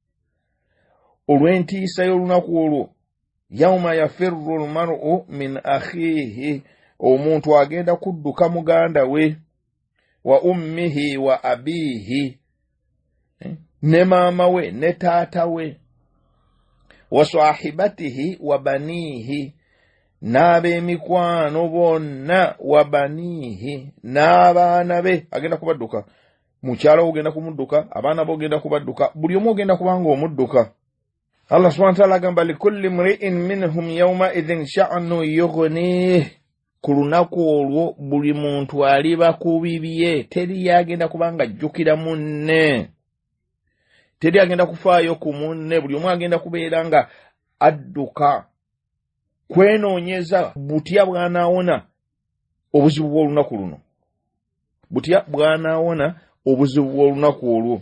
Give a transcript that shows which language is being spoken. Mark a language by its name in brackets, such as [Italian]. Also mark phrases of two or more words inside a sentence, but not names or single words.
[Ganda] Olw'entiisa y'olunaku olwo [Arabic] يوم يفر المرء من أخيه [Ganda] omuntu agenda kudduka muganda we [Arabic] وأمه وأبيه [Ganda] ne maama we ne taata we [Arabic] وصاحبته وبنيه [Ganda] n'ab'emikwano bonna [Arabic] وبنيه [Ganda] n'abaana be agenda kubadduka. Mukyala ogenda kumudduka abaana bo ogenda kubadduka buli omu ogenda kubanga omudduka. [Arabic] الله سبحانه وتعالى agamba لكل امرئ منهم يومئذ شأن يغنيه. [Ganda] Ku lunaku olwo buli muntu aliba ku bibye teri yagenda kubanga ajjukira munne teri agenda kufaayo ku munne buli omu agenda kubeera nga adduka kwenoonyeza butya bw'anaawona obuzibu bw'olunaku luno butya bw'anaawona obuzibu bw'olunaku olwo.